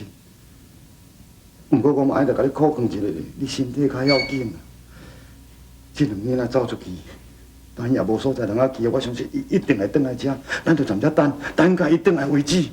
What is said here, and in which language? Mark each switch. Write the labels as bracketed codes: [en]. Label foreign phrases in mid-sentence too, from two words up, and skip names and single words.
[nan] 不过我嘛爱着甲你考劝一下，你身体较要紧啊。这两年仔走出去，但也无所在人仔去，我相信伊一定会转来遮，咱就暂时等甲伊转来为止。